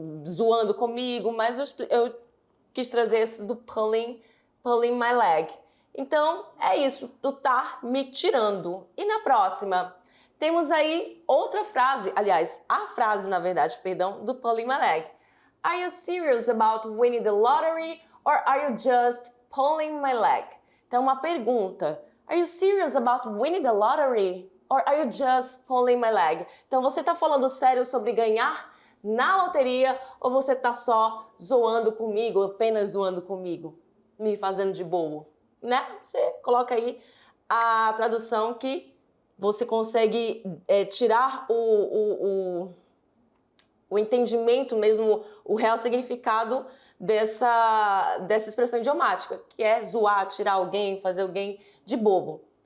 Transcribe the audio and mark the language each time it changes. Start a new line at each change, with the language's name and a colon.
Portuguese: Zoando comigo, mas eu quis trazer esse do pulling my leg. Então, é isso, tu tá me tirando. E na próxima, temos aí outra frase, aliás, a frase, na verdade, perdão, do pulling my leg.
English: Are you serious about winning the lottery or are you just pulling my leg?
Portuguese: Então, uma pergunta.
English: Are you serious about winning the lottery or are you just pulling my leg?
Portuguese: Então, você tá falando sério sobre ganhar na loteria ou você tá só zoando comigo, apenas zoando comigo, me fazendo de bobo? Né? Você coloca aí a tradução que você consegue tirar o entendimento mesmo, o real significado dessa expressão idiomática, que é zoar, tirar alguém, fazer alguém de bobo.